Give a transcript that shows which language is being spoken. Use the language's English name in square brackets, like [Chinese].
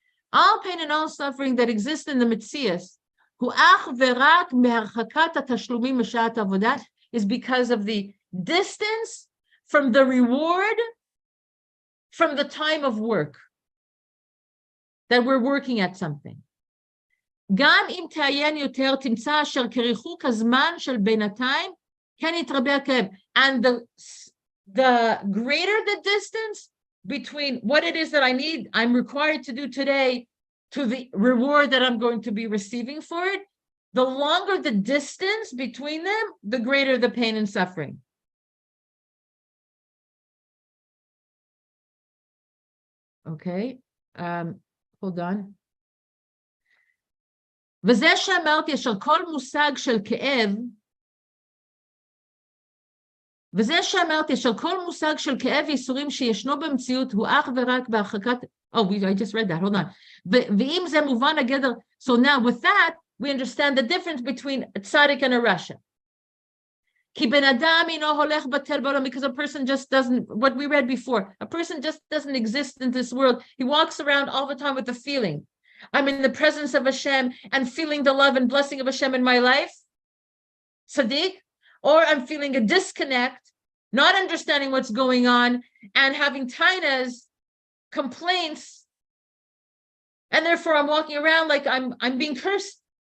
[English] All pain and all suffering that exists in the Metzias, is because of the distance from the reward from the time of work, that we're working at something. [Hebrew] גם אם תעיין יותר תמצא אשר כריחוק הזמן של בינתיים כן יתרבה הכאב. [English] And the greater the distance between what it is that I'm required to do today to the reward that I'm going to be receiving for it, the longer the distance between them, the greater the pain and suffering. Okay, hold on. [Hebrew] וזה שאמרתי אשר כל מושג של כאב, וזה שאמרתי אשר כל מושג של כאב ויסורים שישנו במציאות הוא אך ורק בהרחקת, [English] I just read that, hold on. [Hebrew] ואם זה מובן הגדר, [English] so now with that, we understand the difference between a tzaddik and a rasha. [Hebrew] כי בן אדם אינו הולך בטל בעולם, [English] because a person just doesn't, what we read before, a person just doesn't exist in this world. He walks around all the time with the feeling, I'm in the presence of Hashem and feeling the love and blessing of Hashem in my life, tzaddik, or I'm feeling a disconnect, not understanding what's going on, and having tainas, complaints, and therefore I'm walking around like I'm being cursed.